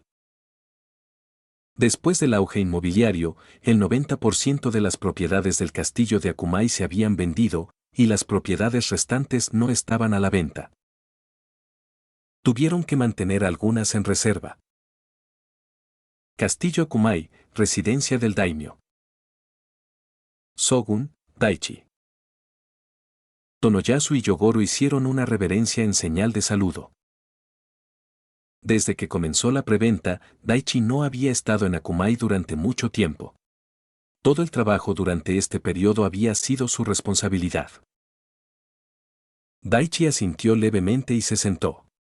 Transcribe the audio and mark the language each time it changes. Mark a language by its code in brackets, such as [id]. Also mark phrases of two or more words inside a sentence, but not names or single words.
[es] Después del auge inmobiliario, el 90% de las propiedades del castillo de Akumai se habían vendido, y las propiedades restantes no estaban a la venta. Tuvieron que mantener algunas en reserva. Castillo Akumai, residencia del daimyo. Shogun, Daichi. Tonoyasu y Yogoro hicieron una reverencia en señal de saludo. Desde que comenzó la preventa, Daichi no había estado en Akumai durante mucho tiempo. Todo el trabajo durante este periodo había sido su responsabilidad. Daichi asintió levemente y se sentó.